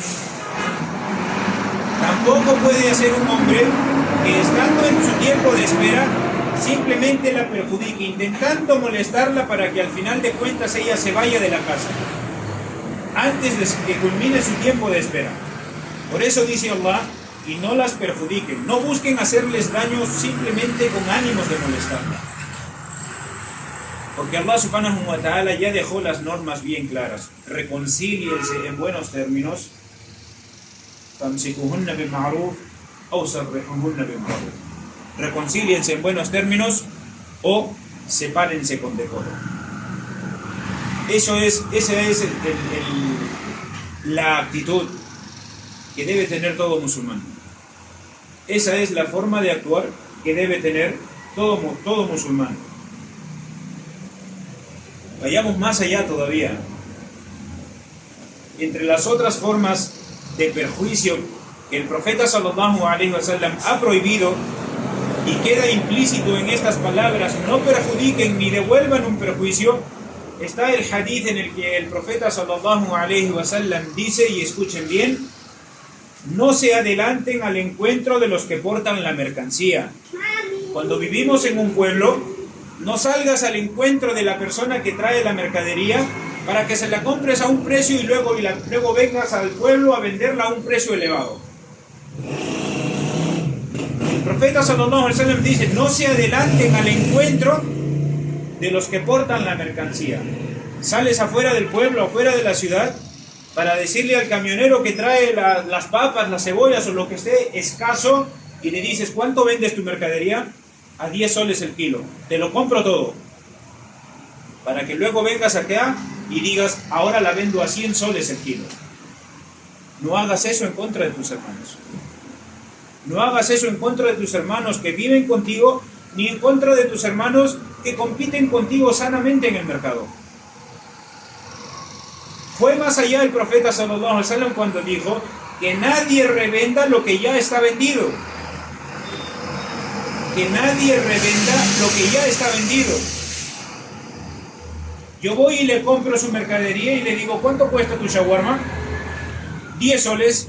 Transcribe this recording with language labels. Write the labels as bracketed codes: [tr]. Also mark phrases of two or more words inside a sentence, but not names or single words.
[es] Tampoco puede hacer un hombre que, estando en su tiempo de espera, simplemente la perjudique, intentando molestarla para que al final de cuentas ella se vaya de la casa antes de que culmine su tiempo de espera. Por eso dice Allah, y no las perjudiquen, no busquen hacerles daño simplemente con ánimos de molestarla, porque Allah [ar] سبحانه وتعالى [es] ya dejó las normas bien claras. Reconcíliense en buenos términos, [ar] فأمسكوهن بمعروف أو سرحوهن بمعروف, [es] reconcíliense en buenos términos o sepárense con decoro. Esa es la actitud que debe tener todo musulmán. Esa es la forma de actuar que debe tener todo musulmán. Vayamos más allá todavía. Entre las otras formas de perjuicio que el profeta [ar] صلى الله عليه وسلم [es] ha prohibido, y queda implícito en estas palabras, no perjudiquen ni devuelvan un perjuicio, está el hadith en el que el profeta [ar] صلى الله عليه وسلم [es] dice, y escuchen bien, no se adelanten al encuentro de los que portan la mercancía. Cuando vivimos en un pueblo, no salgas al encuentro de la persona que trae la mercadería para que se la compres a un precio y luego vengas al pueblo a venderla a un precio elevado. El profeta [ar] صلى الله عليه وسلم [es] dice, no se adelanten al encuentro de los que portan la mercancía. Sales afuera del pueblo, afuera de la ciudad, para decirle al camionero que trae las papas, las cebollas o lo que esté escaso, y le dices, ¿cuánto vendes tu mercadería? A 10 soles el kilo, te lo compro todo, para que luego vengas acá y digas, ahora la vendo a 100 soles el kilo. No hagas eso en contra de tus hermanos. No hagas eso en contra de tus hermanos que viven contigo, ni en contra de tus hermanos que compiten contigo sanamente en el mercado. Fue más allá el profeta [ar] صلى الله عليه وسلم [es] cuando dijo que nadie revenda lo que ya está vendido. Que nadie revenda lo que ya está vendido. Yo voy y le compro su mercadería y le digo, ¿cuánto cuesta tu shawarma? 10 soles.